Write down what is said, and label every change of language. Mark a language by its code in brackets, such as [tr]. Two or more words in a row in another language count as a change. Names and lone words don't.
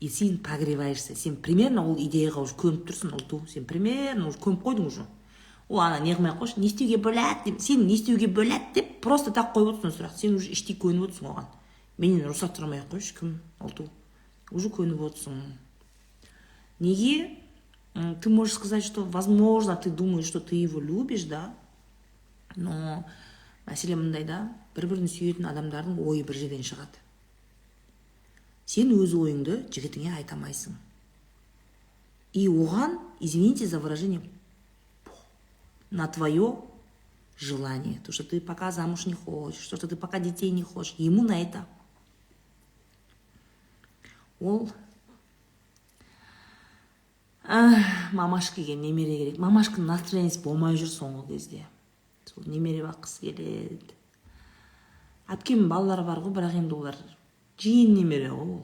[kk] и сен прогреваешься, сен примерно ол идеяға уже көніп тұрсың, ұлту, сен примерно уже көніп қойдың уже. Ол ана не қылмай қойшы, не істеуге болады деп, сен не істеуге болады деп [ru] просто так [kk] қойып отырсың сұрақ, сен уже іштей көніп отырсың оған. Менен рұқсат сұрамай ақ қойшы, кім ұлту, уже көніп отырсың. Неге? [ru] Ты можешь сказать, что, возможно, ты думаешь, что ты его любишь, да, но [kk] мәселе мындай да, бір-бірін сүйетін адамдардың ойы бір жерден шығады. Сен өз ойыңды жігітіңе айтамайсың. И оған, [ru] извините за выражение, на твое желание, то, что ты пока замуж не хочешь, то, что ты пока детей не хочешь, ему на это. [kk] Ол мамашкаға немере керек. Мамашканың настроениесі болмай жүр соңғы кезде. Сол немере баққысы келеді. Әпкемнің балалары бар ғой, бірақ енді олар жиен немере ғой.